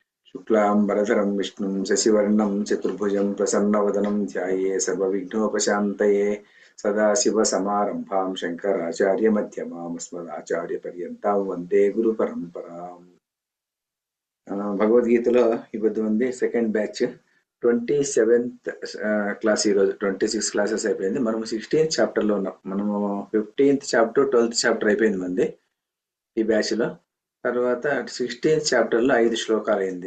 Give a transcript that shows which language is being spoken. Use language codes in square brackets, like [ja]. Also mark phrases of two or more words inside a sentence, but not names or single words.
[sa] शुक्लांबरधरं विष्णुं शशिवर्णं चतुर्भुजं प्रसन्नवदनं ध्याये सर्वविघ्नोपशान्तये सदाशिवसमारम्भां शङ्कराचार्यमध्यमाम् अस्मदाचार्यपर्यन्तां वन्दे गुरुपरम्पराम्। [te] భగవద్గీతలో ఇప్పుడు ఉంది [en] second batch [te] 27th క్లాస్. ఈరోజు 26 క్లాసెస్ అయిపోయింది. మనము 16th చాప్టర్లో ఉన్నాం. మనము 15th చాప్టర్ 12th చాప్టర్ అయిపోయింది మంది ఈ బ్యాచ్ లో. తర్వాత 16th చాప్టర్లో 5 శ్లోకాలు అయింది.